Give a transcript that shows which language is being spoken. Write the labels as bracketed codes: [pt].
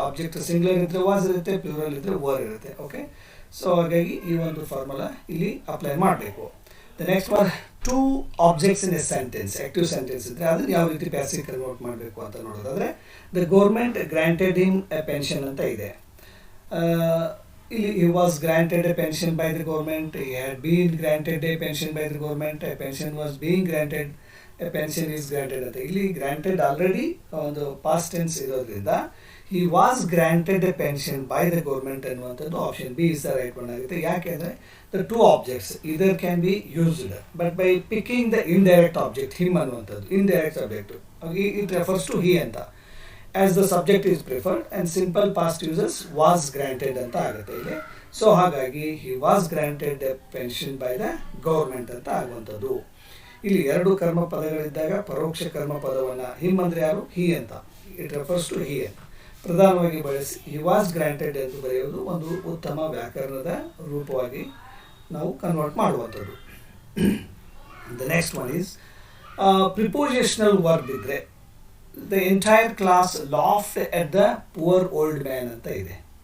[kn] Object singular ಇದ್ದರೆ was ಇರುತ್ತೆ, plural ಇದ್ದರೆ ವರ್ ಇರುತ್ತೆ. ಓಕೆ, ಸೊ ಹಾಗಾಗಿ ಈ ಒಂದು ಫಾರ್ಮುಲಾ ಇಲ್ಲಿ ಅಪ್ಲೈ ಮಾಡಬೇಕು. [en] the next one, two objects in a sentence, active sentence [kn] ಇದ್ದರೆ ಅದನ್ನು ಯಾವ ರೀತಿ [en] passive convert [kn] ಮಾಡಬೇಕು ಅಂತ ನೋಡೋದಾದರೆ, [en] The government granted him a pension ಅಂತ ಇದೆ. [kn] ಇಲ್ಲಿ [en] he was granted a pension by the government, he had been granted a pension by the government, a pension was being granted, a pension is granted ಅಂತ. [kn] ಇಲ್ಲಿ [en] granted already [kn] ಒಂದು [en] past tense [kn] ಇರೋದ್ರಿಂದ [en] he was granted a pension by the government [kn] ಅನ್ನುವಂಥದ್ದು [en] option B is the right one [kn] ಆಗುತ್ತೆ. ಯಾಕೆಂದರೆ [en] the two objects either can be used, but by picking the indirect object him [kn] ಅನ್ನುವಂಥದ್ದು [en] indirect object, it refers to he ಅಂತ, as the subject is preferred, and simple past uses was granted [kn] ಅಂತ ಆಗುತ್ತೆ ಇಲ್ಲಿ. So ಹಾಗಾಗಿ [en] he was granted a pension by the government [kn] ಅಂತ ಆಗುವಂಥದ್ದು. ಇಲ್ಲಿ ಎರಡು ಕರ್ಮ ಪದಗಳಿದ್ದಾಗ ಪರೋಕ್ಷ ಕರ್ಮ ಪದವನ್ನು ಹಿಮ್ ಅಂದರೆ ಯಾರು, ಹಿ ಅಂತ, [en] it refers to he [kn] ಅಂತ ಪ್ರಧಾನವಾಗಿ ಬಳಸಿ [en] he was granted [kn] ಎಂದು ಬರೆಯುವುದು ಒಂದು ಉತ್ತಮ ವ್ಯಾಕರಣದ ರೂಪವಾಗಿ ನಾವು ಕನ್ವರ್ಟ್ ಮಾಡುವಂಥದ್ದು. [en] the next one is prepositional verb [kn] ಇದ್ದರೆ [en] the entire class laughed at the poor old man [kn] ಅಂತ ಇದೆ.